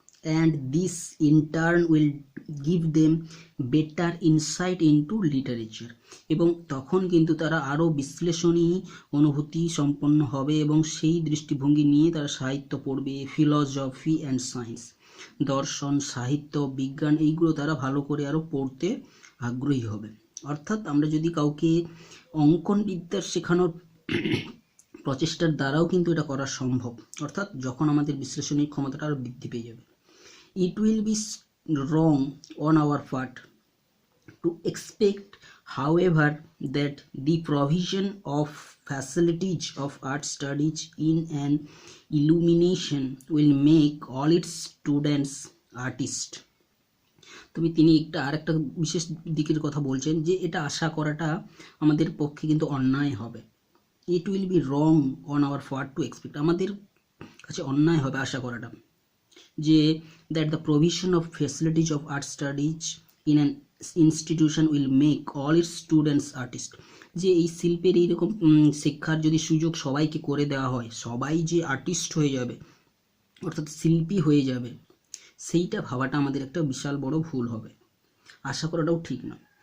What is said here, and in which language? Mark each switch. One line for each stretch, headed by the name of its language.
English: and this in turn will give them better insight into literature,
Bangla: এবং তখন কিন্তু তারা আরও বিশ্লেষণী অনুভূতি সম্পন্ন হবে এবং সেই দৃষ্টিভঙ্গি নিয়ে তারা সাহিত্য পড়বে,
English: philosophy and science,
Bangla: দর্শন, সাহিত্য, বিজ্ঞান, এইগুলো তারা ভালো করে আরও পড়তে আগ্রহী হবে। অর্থাৎ আমরা যদি কাউকে অঙ্কন বিদ্যা শেখানোর প্রচেষ্টার দ্বারাও কিন্তু এটা করা সম্ভব, অর্থাৎ যখন আমাদের বিশ্লেষণী ক্ষমতাটা আরও বৃদ্ধি পেয়ে যাবে।
English: It will be wrong on our part to expect, however, that the provision of facilities of art studies in an illumination will make all its students artists.
Bangla: তবে তিনি আরেকটা বিশেষ দিকের কথা বলছেন যে এটা আশা করাটা আমাদের পক্ষে কিন্তু অন্যায় হবে।
English: It will be wrong on our part to expect,
Bangla: আমাদের কাছে অন্যায় হবে আশা করাটা যে
English: that the provision of facilities of art studies in an institution will make all its students artists,
Bangla: যে এই শিল্পের এইরকম শিক্ষার যদি সুযোগ সবাইকে করে দেওয়া হয়, সবাই যে আর্টিস্ট হয়ে যাবে অর্থাৎ শিল্পী হয়ে যাবে, সেইটা ভাবাটা আমাদের একটা বিশাল বড় ভুল হবে, আশা করাটাও ঠিক না।